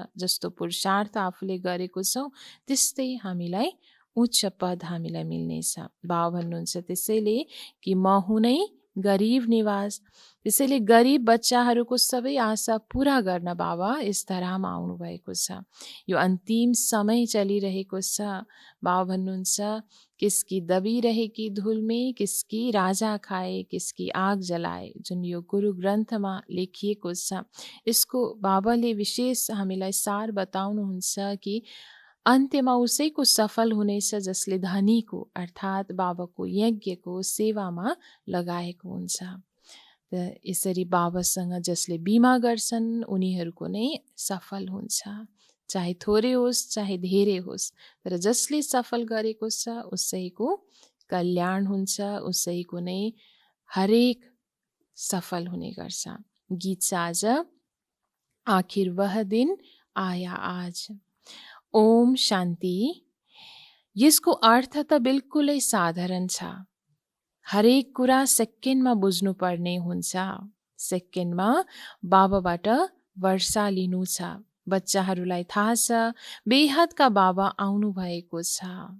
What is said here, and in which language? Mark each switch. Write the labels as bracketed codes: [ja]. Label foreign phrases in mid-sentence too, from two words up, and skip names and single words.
[ne] जस्तो पुरुषार्थ आफूले गरेको छौँ त्यस्तै हामीलाई उच्च पद हामीलाई मिल्नेछ। बाबा भन्नुहुन्छ त्यसैले कि म हुनै गरिब निवास। त्यसैले गरिब बच्चाहरूको सबै आशा पूरा गर्न बाबा यस धरामा आउनुभएको छ। यो अन्तिम समय चलिरहेको छ। [hi] बाबा भन्नुहुन्छ किसकी दबी रहेकी धूल में, किसकी राजा खाए, किसकी आग जलाए, [ne] जुन यो गुरु ग्रन्थमा लेखिएको छ। यसको बाबाले विशेष हामीलाई सार बताउनुहुन्छ कि अन्त्यमा उसैको सफल हुनेछ जसले धनीको अर्थात् बाबाको यज्ञको सेवामा लगाएको हुन्छ। यसरी बाबासँग जसले बिमा गर्छन् उनीहरूको नै सफल हुन्छ। चाहे थोरै होस् चाहे धेरै होस्, तर जसले सफल गरेको छ उसैको कल्याण हुन्छ, उसैको नै हरेक सफल हुने गर्छ। [hi] गीत साज आखिर वह दिन आया आज। [ne] ओम शान्ति। यसको अर्थ त बिल्कुलै साधारण छ। हरेक कुरा सेकेन्डमा बुझ्नुपर्ने हुन्छ। सेकेन्डमा बाबाबाट वर्षा लिनु छ। बच्चाहरूलाई थाहा छ बेहदका बाबा आउनु भएको छ।